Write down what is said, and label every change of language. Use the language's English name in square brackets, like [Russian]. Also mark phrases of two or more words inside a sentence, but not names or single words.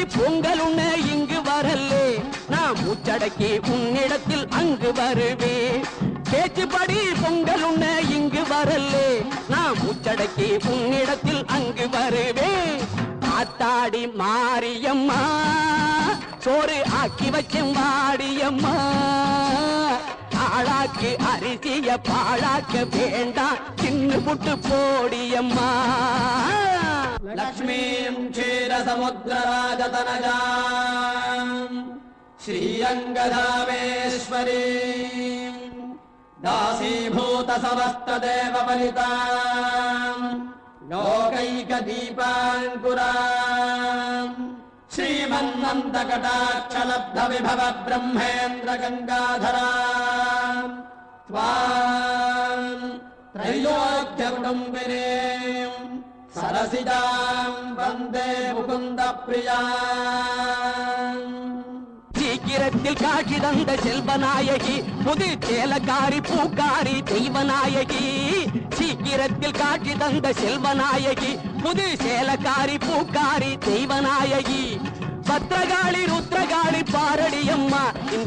[Tamil] பொங்கல் உண்ண இங்கு வரல்லே நான் மூச்சடக்கி உன்னிடத்தில் அங்கு வருவேன் பேச்சுப்படி பொங்கல் உண்ண இங்கு வரல்லே நான் மூச்சடக்கி உன்னிடத்தில் அங்கு வருவேன் ஆத்தாடி மாரியம்மா சோறு ஆக்கி வச்சும் வாடியம்மா ஆளாக்கு அரிசிய பாழாக்க வேண்டாம் சின்ன புட்டு போடியம்மா [Sanskrit] लक्ष्मीं क्षीरसमुद्रराजतनयां श्रीरङ्गधामेश्वरीं दासीभूत समस्तदेववनिताम् लोकैकदीपाङ्कुराम् श्रीमन्नन्दकटाक्षलब्धविभव ब्रह्मेन्द्र गङ्गाधराम् त्वाम् त्रैलोक्यकुटुम्बिनीम् सरसिजाम् वन्दे मुकुन्दप्रियाम् [Tamil] சீக்கிரத்தில் காட்சி தந்த செல்வநாயகி புது சேலக்காரி பூக்காரி தெய்வநாயகி சீக்கிரத்தில் காட்சி தந்த செல்வநாயகி புது சேலக்காரி பூக்காரி தெய்வநாயகி பத்ரகாளி ருத்ரகாளி பாரடியம்மா இந்த